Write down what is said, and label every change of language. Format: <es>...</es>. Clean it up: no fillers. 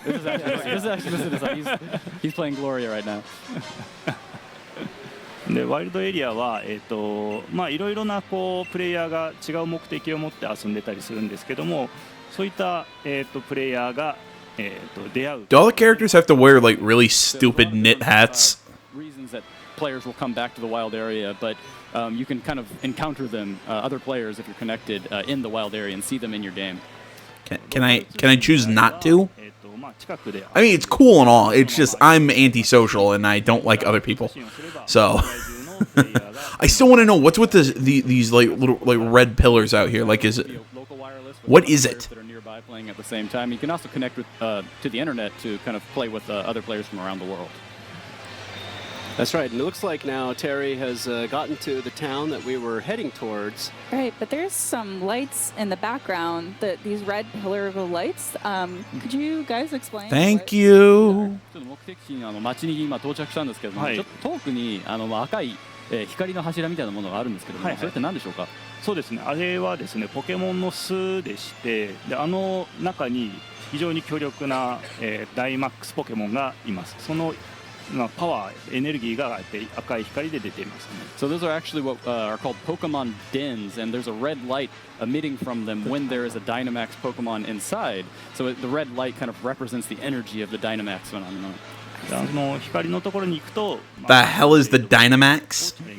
<en>This is actually Masuda-san. He's playing Gloria right now.</en> <ja>でワイルドエリアはいろいろなプレイヤーが違う目的を持って遊んでたりするんですけども、そういったプレイヤーが出会う。</ja> <en>Do all the characters have to wear like really stupid knit hats? Reasons that players will come back to the wild area, but you can kind of encounter them, other players, if you're connected in the wild area and see them in your game. Can I choose not to? I mean, it's cool and all. It's just I'm antisocial and I don't like other people. So I still want to know what's with these like little like red pillars out here. Like, is it? What is it? That are nearby playing at the same time. You can also connect with to the internet to kind of play with other players from around the world. That's right, and it looks like now Terry has gotten to the town that we were heading towards. Right, but there's some lights in the background, these red pillar lights. Could you guys explain? Thank you.</en> <ja>ちょっと目的地に町に今到着したんですけども、ちょっと遠くに赤い光の柱みたいなものがあるんですけども、それって何でしょうか？そうですね。あれはですね、ポケモンの巣でして、で中に非常に強力なダイマックスポケモンがいます。そのパワー、エネルギーが赤い光で出ていますね。</ja> <en>So those are actually what are called Pokemon dens, and there's a red light emitting from them when there is a Dynamax Pokemon inside. So the red light kind of represents the energy of the Dynamax phenomenon.</en> <ja>光のところに行くと、</ja> <en>The hell is the Dynamax?</en>